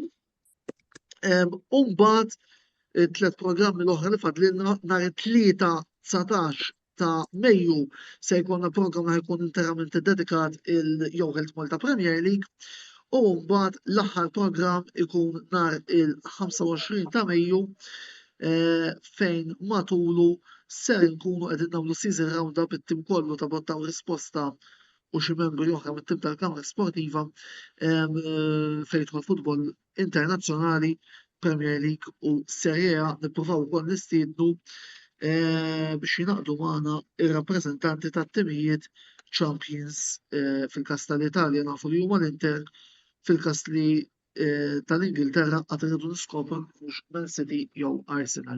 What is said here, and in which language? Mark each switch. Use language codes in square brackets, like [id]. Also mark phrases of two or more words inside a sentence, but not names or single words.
[mt] U mbagħad 3 programmi l-oħra li fadlilna nhar it-tlieta 19 ta' Mejju se jkollna programm li jkun interament dedikat il-Youth Malta Premier League. U mbagħad l-aħħar programm ikun nhar il-25 ta' Mejju fejn matulu ser nkunu qegħdin nagħmlu [en] season round-up [mt] it-tim kollu ta' Botta u Risposta u xi membri oħra mit-tim tal-Kamra Sportiva fejn jidħol futbol internazzjonali, Premier League u Serie A. Nippruvaw ukoll nistiednu biex jinaqdu magħna ir-rappreżentanti tat-timijiet champions fil-każ tal-Italja nafu li huma l-Inter, fil-każ li tal-Ingilterra għad irridu niskopru mhux Man City jew Arsenal.